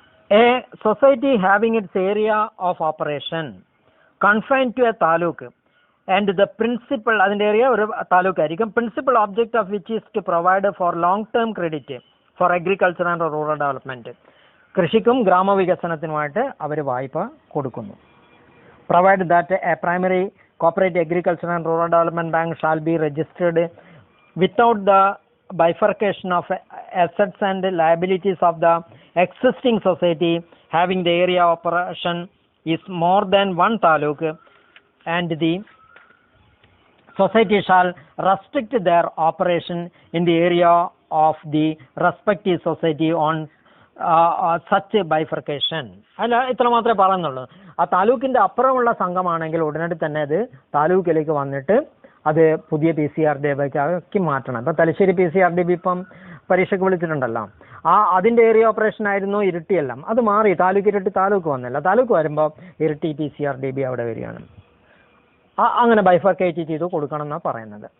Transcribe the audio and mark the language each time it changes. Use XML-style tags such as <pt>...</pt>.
<en>a society having its area of operation confined to a taluk and the principal,</en> <ml>അതിൻ്റെ area ഒരു താലൂക്ക് ആയിരിക്കും.</ml> <en>Principal object of which is to provide for long term credit for agriculture and rural development.</en> <ml>കൃഷിക്കും ഗ്രാമവികസനത്തിനുമായിട്ട് അവർ വായ്പ കൊടുക്കുന്നു.</ml> <en>Provide that a primary cooperative agriculture and rural development bank shall be registered without the bifurcation of assets and liabilities of the existing society having the area of operation is more than one taluk, and the society shall restrict their operation in the area of the respective society on such bifurcation.</en> <ml>അല്ല, ഇത്ര മാത്രമേ പറയുന്നുള്ളൂ. ആ താലൂക്കിന്റെ അപ്പുറമുള്ള സംഘമാണെങ്കിൽ ഉടനടി തന്നെ അത് താലൂക്കിലേക്ക് വന്നിട്ട് അത് പുതിയ PCRDBക്ക് മാറ്റണം. ഇപ്പം തലശ്ശേരി PCRDB ഇപ്പം പരീക്ഷയ്ക്ക് വിളിച്ചിട്ടുണ്ടല്ലോ, അതിൻ്റെ ഏരിയ ഓപ്പറേഷൻ ആയിരുന്നു ഇരിട്ടിയെല്ലാം, അത് മാറി താലൂക്ക് ഇരിട്ടി താലൂക്ക് വന്നില്ല. താലൂക്ക് വരുമ്പോൾ ഇരിട്ടി PCRDB അവിടെ വരികയാണ്. അങ്ങനെ ബൈഫർക്കേറ്റ് ചെയ്ത് കൊടുക്കണം എന്നാണ് പറയുന്നത്.</ml>